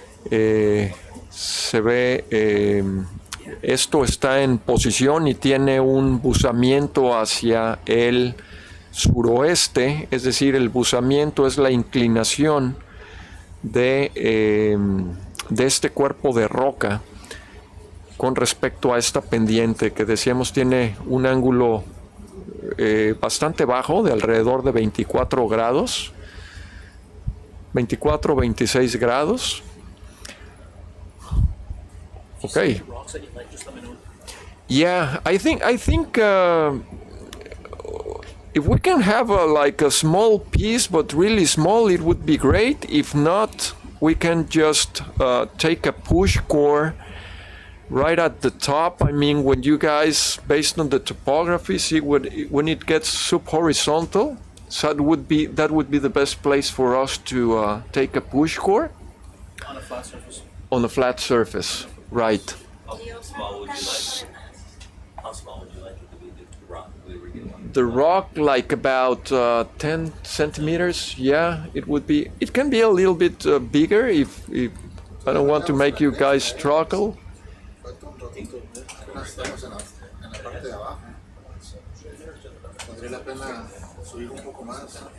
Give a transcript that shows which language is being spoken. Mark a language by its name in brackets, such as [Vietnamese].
[Spanish] Se ve, esto está en posición y tiene un buzamiento hacia el suroeste, es decir, el buzamiento es la inclinación de este cuerpo de roca con respecto a esta pendiente, que decíamos tiene un ángulo bastante bajo, de alrededor de 24 grados, 26 grados. [English] Okay. Yeah, I think if we can have like a small piece, but really small, it would be great. If not, we can just take a push core right at the top. I mean, when you guys, based on the topography, see when it gets subhorizontal, so that would be the best place for us to take a push core. On a flat surface. On a flat surface, right. How small would you like? How small would you like it to be? The rock we were getting on? The rock, like about 10 centimeters. Yeah, it would be. It can be a little bit bigger if I don't want to make you guys struggle. [Spanish] Estamos en la parte de abajo. Valdría la pena subir un poco más.